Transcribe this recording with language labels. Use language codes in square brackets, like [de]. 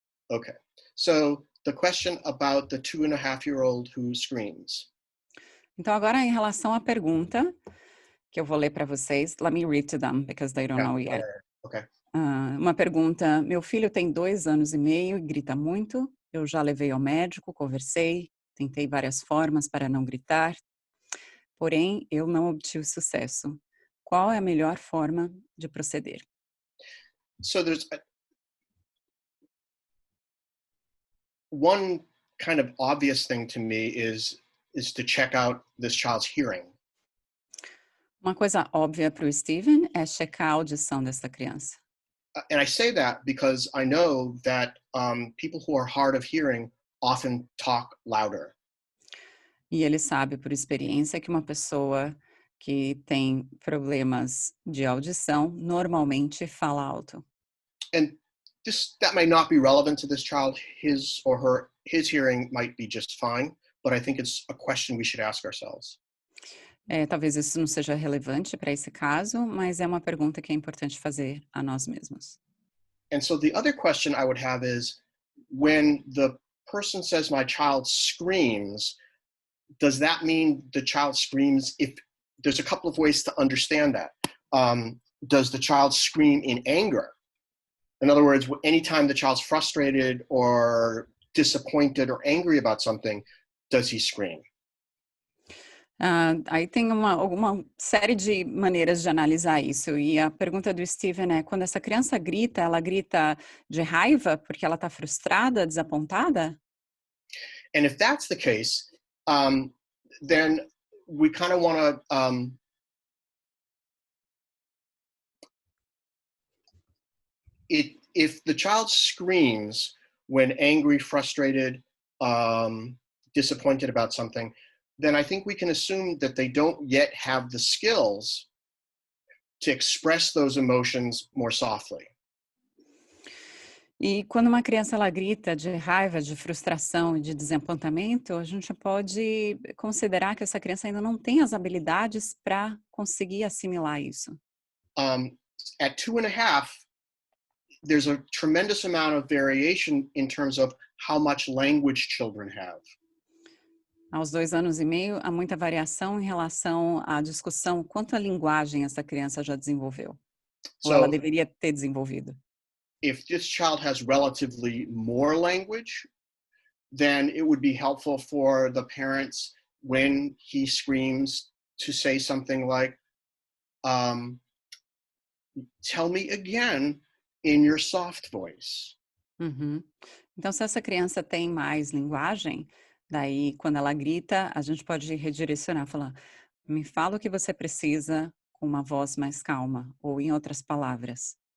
[en] Okay. So the question about the 2.5-year-old who screams. [pt] Então, agora em relação à pergunta, que eu vou ler para vocês, [en] let me read to them, because they don't know yet. [pt] Okay. Uma pergunta, meu filho tem 2 anos e meio e grita muito, eu já levei ao médico, conversei, tentei várias formas para não gritar, porém, eu não obtive sucesso. Qual é a melhor forma de proceder? [en] So there's one kind of obvious thing to me is to check out this child's hearing. [pt] Uma coisa óbvia para o Steven é checar a audição dessa criança. [en] And I say that because I know that people who are hard of hearing often talk louder. [pt] E ele sabe por experiência que uma pessoa que tem problemas de audição normalmente fala alto. [en] And that may not be relevant to this child. His hearing might be just fine, but I think it's a question we should ask ourselves. [pt] Talvez isso não seja relevante para esse caso, mas é uma pergunta que é importante fazer a nós mesmos. [en] And so the other question I would have is, when the person says my child screams, does that mean the child screams? If there's a couple of ways to understand that. Does the child scream in anger? In other words, anytime the child's frustrated or disappointed or angry about something, does he scream? [pt] Aí tem uma série de maneiras de analisar isso. E a pergunta do Steven é, quando essa criança grita, ela grita de raiva porque ela está frustrada, desapontada? [en] And if that's the case, then we kind of want to if the child screams when angry, frustrated, disappointed about something, then I think we can assume that they don't yet have the skills to express those emotions more softly. [pt] E quando uma criança ela grita de raiva, de frustração e de desapontamento, a gente pode considerar que essa criança ainda não tem as habilidades para conseguir assimilar isso. [en] At 2.5, there's a tremendous amount of variation in terms of how much language children have. [pt] Aos 2 anos e meio, há muita variação em relação à discussão quanto à linguagem essa criança já desenvolveu, ou ela deveria ter desenvolvido. [en] If this child has relatively more language, then it would be helpful for the parents when he screams to say something like, tell me again in your soft voice. Uhum. [pt] Então, se essa criança tem mais linguagem, daí, quando ela grita, a gente pode redirecionar, falar, me fala o que você precisa com uma voz mais calma, ou em outras palavras.